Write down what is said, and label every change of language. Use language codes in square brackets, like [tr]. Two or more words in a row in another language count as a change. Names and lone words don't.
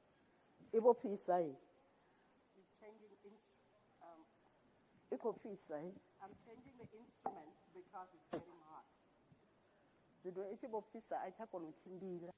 [ve] i vho fhisa i i khou fhisa i [en] I'm changing the instruments because it's getting hot. [ve] zwino i tshi vho fhisa a i tsha kona u tshimbila.